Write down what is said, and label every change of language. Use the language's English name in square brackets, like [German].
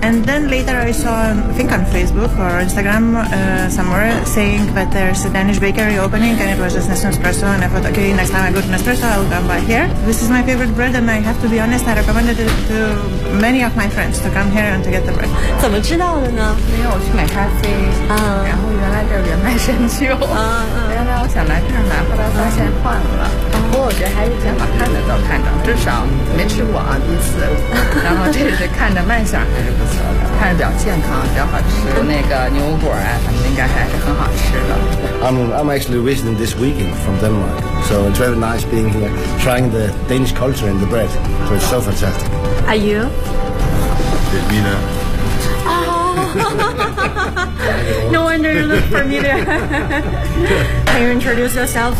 [English] And then later I saw, I think on Facebook or Instagram somewhere, saying that there's a Danish bakery opening and it was just Nespresso. And I thought, okay, next time I go to Nespresso, I'll come by here. This is my favorite bread and I have to be honest, I recommended it to many of my friends to come here and to get the bread. [Chinese] 怎么知道的呢？因为我去买咖啡，然后原来这儿原麦山丘，原来我想来这儿买，后来发现换了。不过我觉得还是挺好看的，都看着，至少没吃过啊，第一次。然后这是看着卖相还是不错的，看着比较健康，比较好吃。那个牛油果啊，应该还是很好吃的。 [English] I'm actually visiting this weekend from Denmark, so it's very nice being here, trying the Danish culture and the bread. So it's so fantastic. Are you? Yes, Mina. Oh. No wonder you familiar. Can you introduce yourself?